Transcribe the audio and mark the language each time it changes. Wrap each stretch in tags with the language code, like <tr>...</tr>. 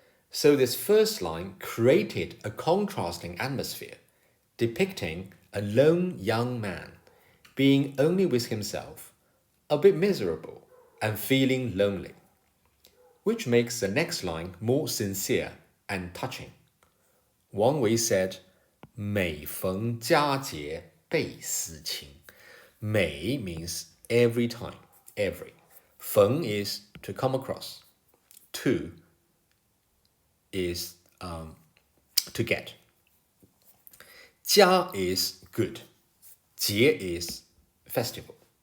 <en>So this first line created a contrasting atmosphere, depicting a lone young man being only with himself, a bit miserable, and feeling lonely, which makes the next line more sincere and touching. Wang Wei said,</en> <zh>每逢佳节倍思亲.</zh> <en>每 means every time, every. 逢 is to come across. To is to get. 佳 is good. 节 is festival.</en>